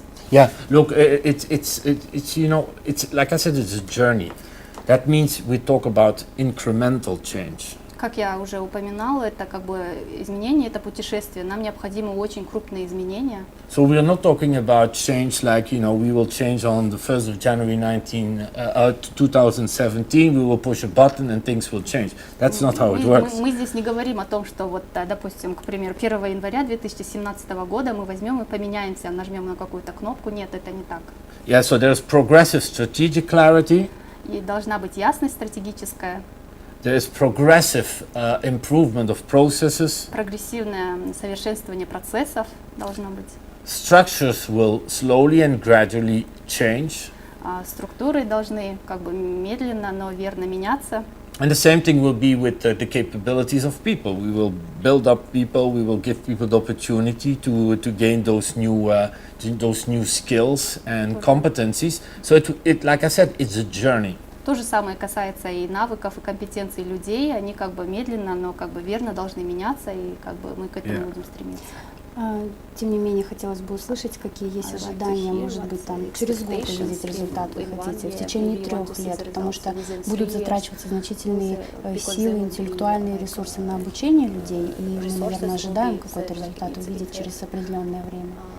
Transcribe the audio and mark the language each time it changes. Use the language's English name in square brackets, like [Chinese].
[English] Yeah, look, it's like I said, it's a journey. That means we talk about incremental change. [Russian] Как я уже упоминала, это как бы изменение, это путешествие. Нам необходимы очень крупные изменения. [English] So we are not talking about change like, we will change on the 1st of January 2017, we will push a button and things will change. That's not how it works. [Russian] Мы здесь не говорим о том, что вот, допустим, к примеру, 1 января 2017 года мы возьмем и поменяемся, нажмем на какую-то кнопку. Нет, это не так. [English] Yeah, so there's progressive strategic clarity. [Russian] И должна быть ясность стратегическая. [English] There is progressive improvement of processes. [Russian] Прогрессивное совершенствование процессов должно быть. [English] Structures will slowly and gradually change. [Russian] Структуры должны как бы медленно, но верно меняться. [English] And the same thing will be with the capabilities of people. We will build up people. We will give people the opportunity to gain those new skills and competencies. So it, like I said, it's a journey. [Russian] То же самое касается и навыков, и компетенций людей. Они как бы медленно, но как бы верно должны меняться, и как бы мы к этому будем стремиться. Тем не менее, хотелось бы услышать, какие есть ожидания, может быть, там через год увидеть результат вы хотите, в течение 3 лет, потому что будут затрачиваться значительные силы, интеллектуальные ресурсы на обучение людей, и мы, наверное, ожидаем какой-то результат увидеть через определенное время.